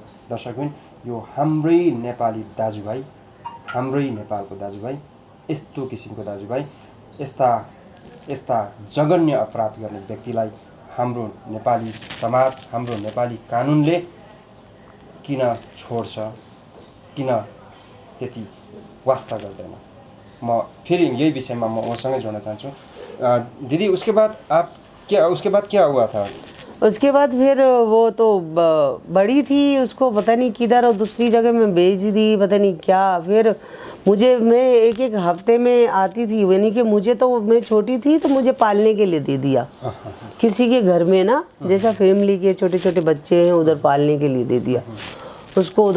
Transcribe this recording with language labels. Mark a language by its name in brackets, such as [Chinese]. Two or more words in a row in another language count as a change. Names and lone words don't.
[Nepali] दर्शकबिन, यो हाम्रै नेपाली दाजुभाइ, हाम्रै नेपालको दाजुभाइ, यस्तो किसिमको दाजुभाइ, यस्ता जघन्य अपराध गर्ने व्यक्तिलाई हाम्रो नेपाली समाज, हाम्रो नेपाली कानुनले किन छोड्छ, किन त्यति वास्ता गर्दैन? म फेरि यही विषयमा म उसँगै जोड्न चाहन्छु। [Hindi] दीदी, उसके बाद क्या हुआ था? उसके बाद फिर वो तो बड़ी थी, उसको पता नहीं किधर और दूसरी जगह में भेज दी, पता नहीं क्या। फिर मैं एक हफ्ते में आती थी, यानी कि मुझे तो, मैं छोटी थी तो मुझे पालने के लिए दे दिया किसी के घर में ना, जैसा फैमिली के छोटे छोटे बच्चे हैं उधर पालने के लिए दे दिया उसको उधर।